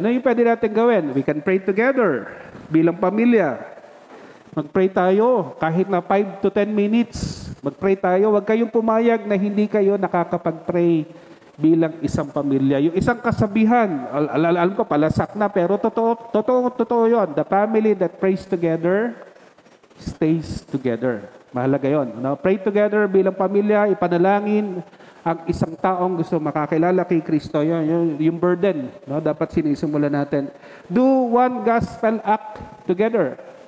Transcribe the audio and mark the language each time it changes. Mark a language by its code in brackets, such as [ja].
[tl] Ano yung pwede natin gawin? [en] We can pray together [tl] bilang pamilya. Mag-pray tayo kahit na [en] 5 to 10 minutes. [tl] Mag-pray tayo. Huwag kayong pumayag na hindi kayo nakakapag-pray bilang isang pamilya. Yung isang kasabihan, alam ko palasak na, pero totoo yun. [en] The family that prays together stays together. [tl] Mahalaga yun. No? [en] Pray together [tl] bilang pamilya, ipanalangin ang isang taong gusto makakilala kay Kristo. Yung burden, no? Dapat sinisimulan natin. [en] Do one gospel act together.